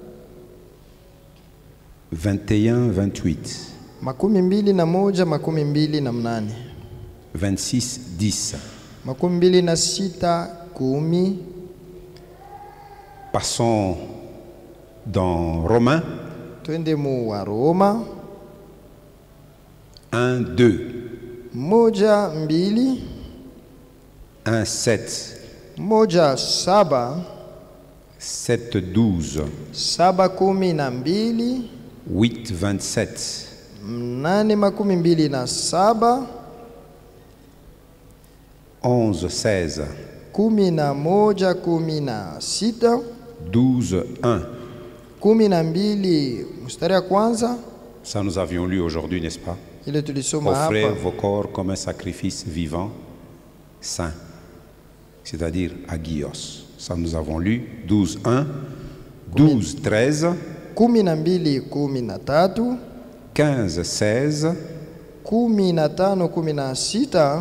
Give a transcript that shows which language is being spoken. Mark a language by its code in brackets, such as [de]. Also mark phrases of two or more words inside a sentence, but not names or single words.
[fr] 21, 28. 21:28. 26, 10. 26:10. Passons dans Romains. [sw] Twende mu wa Roma. 1, 2. 1, 2. 1, 7. 1, 7. 7, 12. 7:12. 8, 27. 8:27. 11, 16. 11:16. 12, 1. 12 mstari ya kwanza. [fr] Ça nous avions lu aujourd'hui, n'est-ce pas? [sw] Ile tulisoma [fr] Offrez [sw] hapa. [fr] vos corps comme un sacrifice vivant, saint, c'est-à-dire agios. Ça nous avons lu. 12, 1. 12, 13. 12:13. 15, 16. 15:16.